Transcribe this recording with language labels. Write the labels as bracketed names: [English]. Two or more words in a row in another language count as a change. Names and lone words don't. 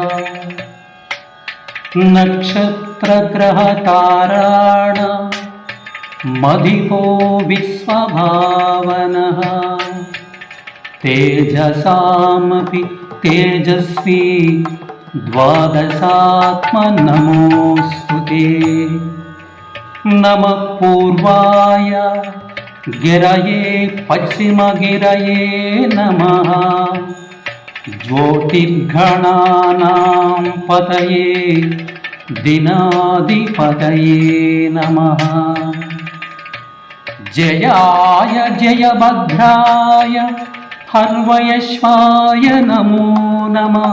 [Sanskrit] నక్షత్రగ్రహతారాణ మదిపో విశ్వభావనః తేజసామపి తేజస్వీ ద్వాదశాత్మ నమోస్తుతే నమః పూర్వాయ గిరయే పశ్చిమగిరయే నమః ज्योतिर्गणानां पतये दिनाधिपतये नमः। जयाय जयभद्राय हर्वयश्वाय नमो नमः।